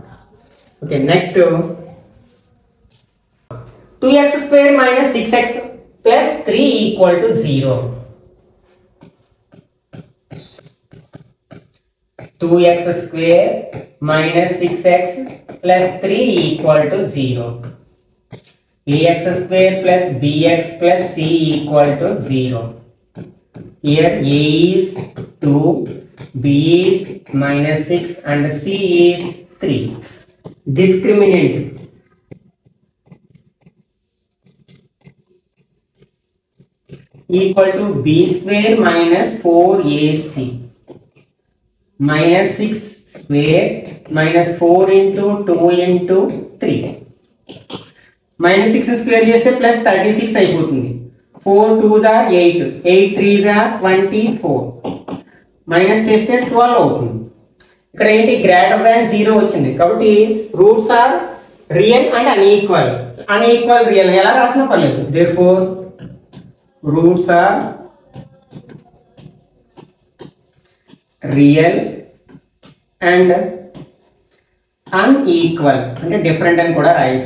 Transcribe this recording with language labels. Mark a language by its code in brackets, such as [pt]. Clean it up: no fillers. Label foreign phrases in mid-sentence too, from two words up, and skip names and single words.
[en] okay, next 2x² - 6x + 3 = 0. 2x² - 6x + 3 = 0. ax² + bx + c = 0. Here a is 2, b is -6 and c is 3. Discriminant equal to b² - 4ac -6 square -4 × 2 × 3. [te] -6 స్క్వేర్ చేస్తే +36 అయిపోతుంది. [en] 4 2s are 8, 8 3s are 24. [te] మైనస్ చేస్తే 12 అవుతుంది. ఇక్కడ ఏంటి [en] greater than [te] 0 వచ్చింది కాబట్టి [en] roots are real and unequal. unequal real [te] ఎలా రాసినా పర్లేదు. [en] therefore roots are real and unequal [te] అంటే డిఫరెంట్ అని కూడా రాయొచ్చు.